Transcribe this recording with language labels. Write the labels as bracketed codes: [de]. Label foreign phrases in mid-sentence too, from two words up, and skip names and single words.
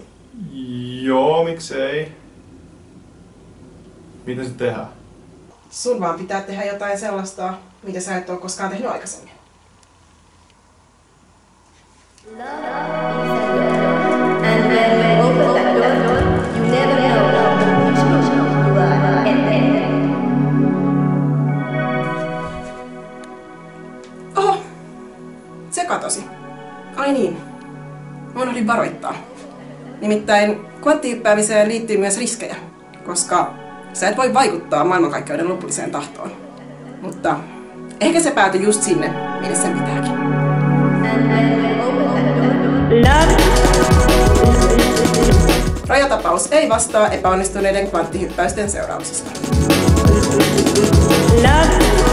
[fi] Joo, miksei. Miten se tehdään? Sun vaan pitää tehdä jotain sellaista, mitä sä et ole koskaan tehnyt aikaisemmin. [en] and when you open that door, you never know which you are entering. [fi] Oho! Se katosi. Ai niin. Mä unohdin varoittaa. Nimittäin kvanttihyppäämiseen liittyy myös riskejä, koska sä et voi vaikuttaa maailmankaikkeuden lopulliseen tahtoon. Mutta ehkä se päätyi just sinne, minne sen pitääkin. [en] And when you open that door, [fi] Rajatapaus ei vastaa epäonnistuneiden kvanttihyppäysten seurauksista. [en] love